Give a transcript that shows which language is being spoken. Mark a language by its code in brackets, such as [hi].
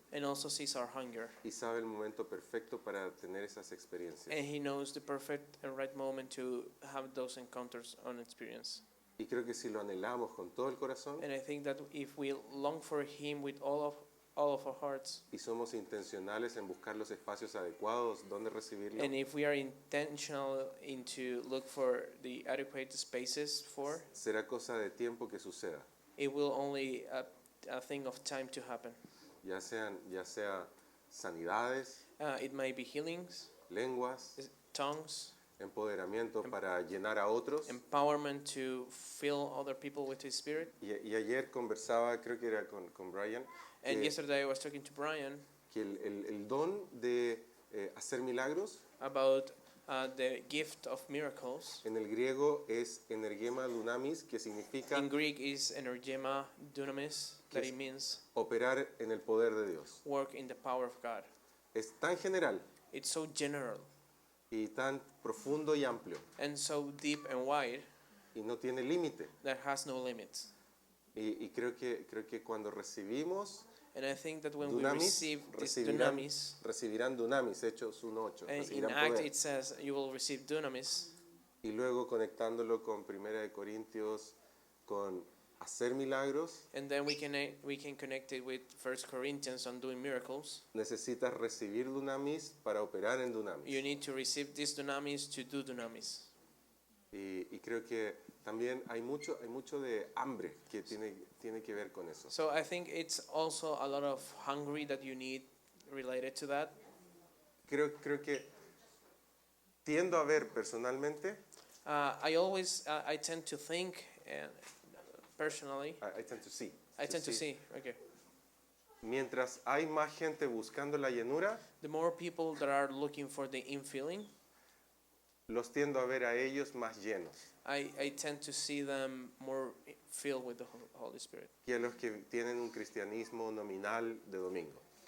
[en] and also sees our hunger. [es] y sabe el momento perfecto para tener esas experiencias. [en] And He knows the perfect and right moment to have those encounters on experience. [es] Y creo que si lo anhelamos con todo el corazón [en] And I think that if we long for Him with all of our hearts, [es] y somos intencionales en buscar los espacios adecuados donde recibirlo, [en] and if we are intentional into look for the adequate spaces for, [es] será cosa de tiempo que suceda, [en] it will only a thing of time to happen. [es] ya sea sanidades, [en] It might be healings, [es] lenguas, [en] tongues, [es] empoderamiento para llenar a otros. [en] empowerment to fill other people with His Spirit. [es] Y ayer conversaba, creo que era con Brian, [en] And [es] que, [en] yesterday I was talking to Brian [es] que el don de hacer milagros [en] about the gift of miracles. [es] en el griego es energema dunamis, que significa [en] In Greek is energema dunamis, that it means [es] operar en el poder de Dios. [en] work in the power of God. [es] Es tan general [en] It's so general [es] y tan profundo y amplio [en] and so deep and wide [es] y no tiene límite. [en] that has no limits. [es] Y creo que cuando recibimos [en] And I think that when we [es] Dunamis, [en] receive this [es] recibirán, [en] dunamis, [es] recibirán dunamis, Hechos 1:8, [en] in [es] recibirán [en] Act [es] poder. [en] it says you will receive dunamis. [es] Y luego conectándolo con Primera de Corintios, con hacer milagros, [en] And then we can connect it with 1 Corinthians on doing miracles. [es] necesitas recibir dunamis para operar en [en] You [es] dunamis. [en] need to receive this dunamis to do dunamis. [es] Y creo que también hay mucho de hambre que tiene que ver con eso. [en] So I think it's also a lot of hungry that you need related to that. [es] Creo que tiendo a ver personalmente, [en] I tend to think, personally, I tend to see. I tend to see, okay. [es] Mientras hay más gente buscando la llenura, [en] The more people that are looking for the infilling, [es] los tiendo a ver a ellos más llenos [en] I tend to see them more filled with the Holy Spirit. [es] que a los que tienen un cristianismo nominal de domingo.